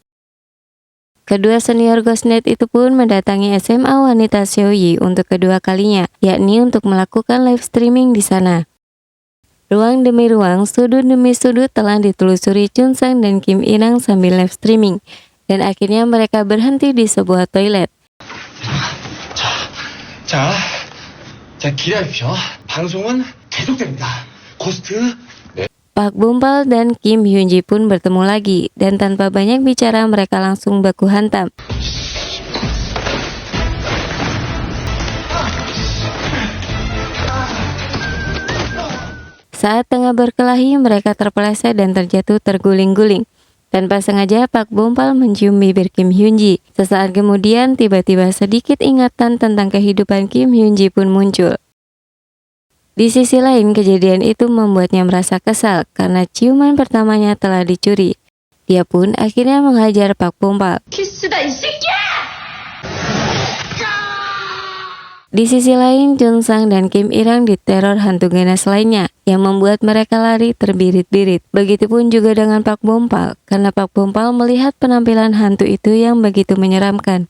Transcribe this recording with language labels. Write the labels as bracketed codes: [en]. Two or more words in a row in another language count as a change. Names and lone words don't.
[id] Kedua senior Ghostnet itu pun mendatangi SMA Wanita Seoyi untuk kedua kalinya, yakni untuk melakukan [en] live streaming [id] di sana. Ruang demi ruang, sudut demi sudut telah ditelusuri Chun Sang dan Kim Irang sambil [en] live streaming. [id] Dan akhirnya mereka berhenti di sebuah toilet. [ko] 자, 기다리십시오. 방송은 계속됩니다. 고스트. [id] Pak Bompal dan Kim Hyun-ji pun bertemu lagi, dan tanpa banyak bicara mereka langsung baku hantam. Saat tengah berkelahi, mereka terpeleset dan terjatuh terguling-guling. Tanpa sengaja, Pak Bompal mencium bibir Kim Hyun-ji. Sesaat kemudian, tiba-tiba sedikit ingatan tentang kehidupan Kim Hyun-ji pun muncul. Di sisi lain, kejadian itu membuatnya merasa kesal karena ciuman pertamanya telah dicuri. Dia pun akhirnya menghajar Pak Bompal. [ko] 키스다 이 새끼야! [id] Di sisi lain, Chun Sang dan Kim Irang diteror hantu ganas lainnya yang membuat mereka lari terbirit-birit. Begitupun juga dengan Pak Bompal, karena Pak Bompal melihat penampilan hantu itu yang begitu menyeramkan.